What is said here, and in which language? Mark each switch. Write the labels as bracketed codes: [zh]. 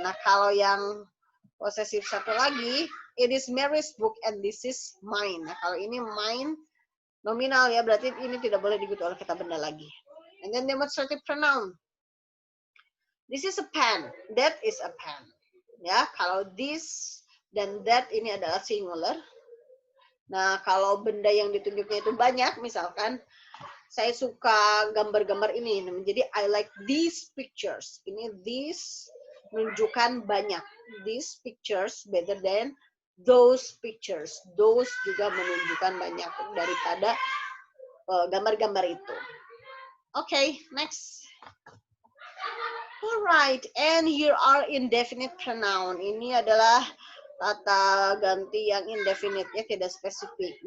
[id] Nah, kalau yang posesif satu lagi, [en] it is Mary's book and this is mine. [id] Nah, kalau ini mine nominal ya, berarti ini tidak boleh diikuti oleh kata benda lagi. [en] And then demonstrative pronoun. This is a pen, that is a pen. [id] Ya, kalau this dan that ini adalah singular. Nah, kalau benda yang ditunjuknya itu banyak, misalkan saya suka gambar-gambar ini. [en] Jadi I like these pictures. [id] Ini these menunjukkan banyak. [en] These pictures better than those pictures. [id] Those juga menunjukkan banyak daripada gambar-gambar itu. [en] Okay, next. Alright, and here are indefinite pronoun. [id] Ini adalah kata ganti yang indefinite, ya, tidak spesifik.